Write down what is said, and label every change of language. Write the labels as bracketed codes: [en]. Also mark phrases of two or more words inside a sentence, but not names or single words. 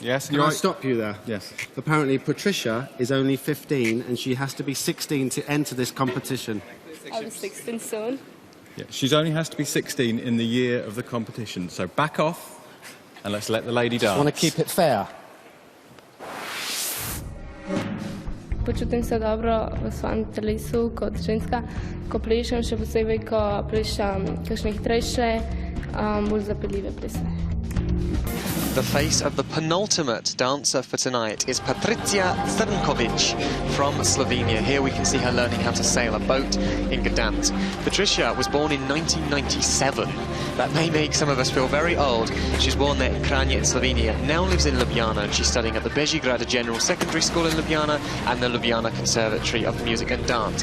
[en] Yes, Can I stop you there? Yes. Apparently, Patricia is only 15 and she has to be 16 to enter this competition. I'll be 16 soon. Yeah, she only has to be 16 in the year of the competition. So back off and let's let the lady dance. Want to keep it fair? [sl] Počutim se dobro v svojem telesu kot ženska, ko plešem, še posebej, ko plešem kakšne hitrejše, bolj zapeljive plese. [en] The face of the penultimate dancer for tonight is Patricia Crnkovic from Slovenia. Here we can see her learning how to sail a boat in Gdańsk. Patricia was born in 1997. That may make some of us feel very old. She's born there in Kranje in Slovenia, now lives in Ljubljana, and she's studying at the Bežigrad General Secondary School in Ljubljana and the Ljubljana Conservatory of Music and Dance.